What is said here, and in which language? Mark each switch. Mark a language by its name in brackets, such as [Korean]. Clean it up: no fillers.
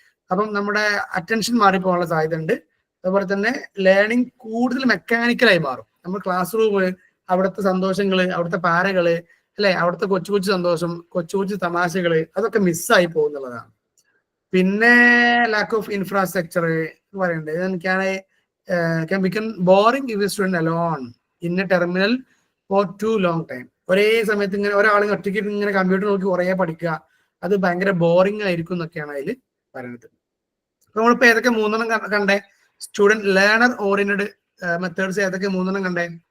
[Malayalam] അപ്പം നമ്മുടെ അറ്റൻഷൻ മാറിപ്പോകാനുള്ള സാധ്യത ഉണ്ട്. അതുപോലെ തന്നെ ലേണിംഗ് കൂടുതൽ മെക്കാനിക്കലായി മാറും. നമ്മൾ ക്ലാസ് റൂം, അവിടുത്തെ സന്തോഷങ്ങള്, അവിടുത്തെ പാരകള്, അല്ലെ, അവിടുത്തെ കൊച്ചു സന്തോഷം, കൊച്ചു തമാശകള്, അതൊക്കെ മിസ്സായി പോകുന്നുള്ളതാണ്. പിന്നെ ലാക്ക് ഓഫ് ഇൻഫ്രാസ്ട്രക്ചർ പറയുന്നുണ്ട്. [English] can become boring if a student alone in a terminal for too long time. [Malayalam] ഒരേ സമയത്ത് ഇങ്ങനെ ഒരാൾ ഒറ്റയ്ക്ക് ഇങ്ങനെ കമ്പ്യൂട്ടർ നോക്കി കുറേ പഠിക്കുക, അത് ഭയങ്കര ബോറിംഗ് ആയിരിക്കും എന്നൊക്കെയാണ് അതിൽ പറയുന്നത്. നമ്മളിപ്പോ ഏതൊക്കെ 3 കണ്ടേ? സ്റ്റുഡന്റ് ലേണർ ഓറിയന്റഡ് മെത്തേഡ്സ് ഏതൊക്കെ 3 കണ്ടേ?